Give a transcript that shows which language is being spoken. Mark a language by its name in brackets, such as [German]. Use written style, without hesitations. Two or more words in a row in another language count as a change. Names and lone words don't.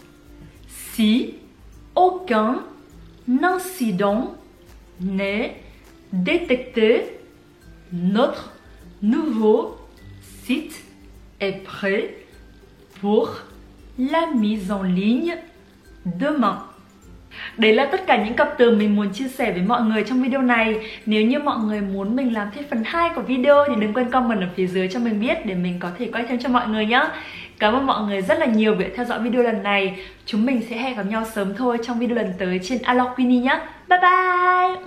[French] Si aucun incident n'est détecté, notre nouveau site est prêt pour la mise en ligne demain. [Vietnamese] Đấy là tất cả những cặp từ mình muốn chia sẻ với mọi người trong video này. Nếu như mọi người muốn mình làm thêm phần 2 của video thì đừng quên comment ở phía dưới cho mình biết để mình có thể quay thêm cho mọi người nhé. Cảm ơn mọi người rất là nhiều vì đã theo dõi video lần này. Chúng mình sẽ hẹn gặp nhau sớm thôi trong video lần tới trên Aloha Queenie nhé.